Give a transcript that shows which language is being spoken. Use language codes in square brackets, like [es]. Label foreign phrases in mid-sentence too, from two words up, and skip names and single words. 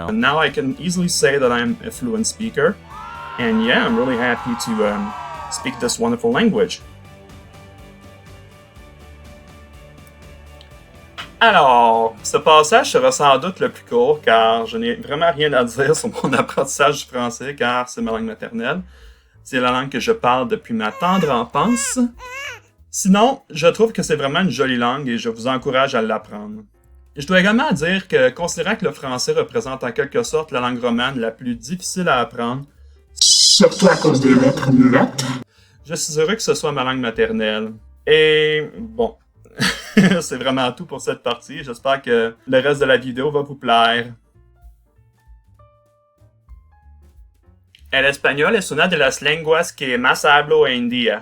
[en] And now I can easily say that I'm a fluent speaker, and yeah, I'm really happy to speak this wonderful language. [fr] Alors, ce passage sera sans doute le plus court, car je n'ai vraiment rien à dire sur mon apprentissage du français, car c'est ma langue maternelle. C'est la langue que je parle depuis ma tendre enfance. Sinon, je trouve que c'est vraiment une jolie langue et je vous encourage à l'apprendre. Je dois également dire que, considérant que le français représente en quelque sorte la langue romane la plus difficile à apprendre, surtout à cause des lettres muettes, je suis heureux que ce soit ma langue maternelle. Et bon, c'est vraiment tout pour cette partie. J'espère que le reste de la vidéo va vous plaire. [es] El español es una de las lenguas que más hablo hoy en día.